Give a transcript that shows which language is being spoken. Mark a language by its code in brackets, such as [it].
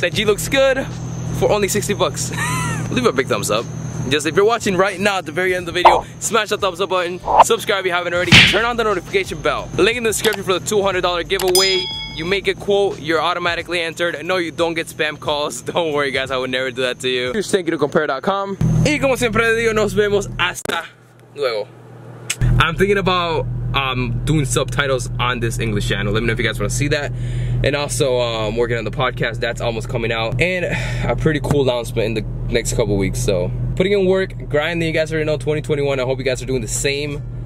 [en] That G looks good for only 60 bucks. Leave a big thumbs up. Just if you're watching right now at the very end of the video, smash that thumbs up button, subscribe if you haven't already, turn on the notification bell. Link in the description for the $200 giveaway. You make a quote, you're automatically entered. No, you don't get spam calls. Don't worry guys, I would never do that to you. Just thank you to compare.com. [es] Y como siempre digo, nos vemos hasta luego. [en] I'm thinking about doing subtitles on this English channel. Let me know if you guys want to see that. And also I'm working on the podcast that's almost coming out, and a pretty cool announcement in the next couple weeks. So putting in work, grinding. You guys already know 2021. I hope you guys are doing the same.